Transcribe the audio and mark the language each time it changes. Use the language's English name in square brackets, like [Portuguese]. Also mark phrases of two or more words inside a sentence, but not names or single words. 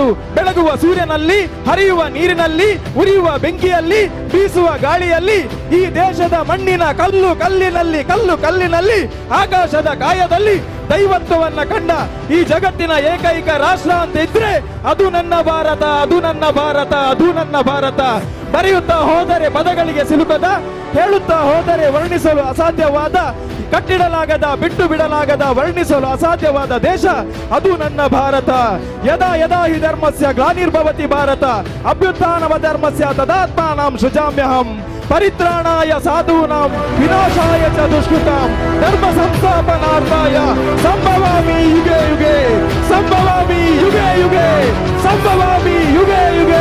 [Kannada] ಬೆಳಗುವ ಸೂರ್ಯನಲ್ಲಿ, ಹರಿಯುವ ನೀರಿನಲ್ಲಿ, ಉರಿಯುವ ಬೆಂಕಿಯಲ್ಲಿ, ಬೀಸುವ ಗಾಳಿಯಲ್ಲಿ, ಈ ದೇಶದ ಮಣ್ಣಿನ ಕಲ್ಲು ಕಲ್ಲಿನಲ್ಲಿ, ಕಲ್ಲು ಕಲ್ಲಿನಲ್ಲಿ, ಆಕಾಶದ ಕಾಯದಲ್ಲಿ ದೈವತ್ವವನ್ನ ಕಂಡ ಈ ಜಗತ್ತಿನ ಏಕೈಕ ರಾಷ್ಟ್ರ ಅಂತ ಇದ್ರೆ ಅದು ನನ್ನ ಭಾರತ, ಅದು ನನ್ನ ಭಾರತ, ಅದು ನನ್ನ ಭಾರತ. ಬರೆಯುತ್ತಾ ಹೋದರೆ ಪದಗಳಿಗೆ ಸಿಲುಕದ, ಹೇಳುತ್ತಾ ಹೋದರೆ ವರ್ಣಿಸಲು ಅಸಾಧ್ಯವಾದ, ಕಟ್ಟಿಡಲಾಗದ, ಬಿಟ್ಟು ಬಿಡಲಾಗದ, ವರ್ಣಿಸಲು ಅಸಾಧ್ಯವಾದ ದೇಶ ಅದು ನನ್ನ ಭಾರತ. [Sanskrit] ಯದಾ ಯದಾ ಹಿ ಧರ್ಮಸ್ಯ ಗ್ಲಾನಿರ್ಭವತಿ ಭಾರತ ಅಭ್ಯುತ್ಥಾನವ ಧರ್ಮಸ್ಯ ತದಾತ್ಮಾನಾಂ ಸೃಜಾಮ್ಯಹಂ ಪರಿತ್ರಾಣಾಯ ಸಾಧೂನಾಂ ವಿನಾಶಾಯ ಚ ದುಷ್ಕೃತಾಂ ಧರ್ಮ ಸಂಸ್ಥಾಪನಾರ್ಥಾಯ ಸಂಭವಾಮಿ ಯುಗೆ ಯುಗೆ, ಸಂಭವಾಮಿ ಯುಗೆ ಯುಗೆ, ಸಂಭವಾಮಿ ಯುಗೆ ಯುಗೆ.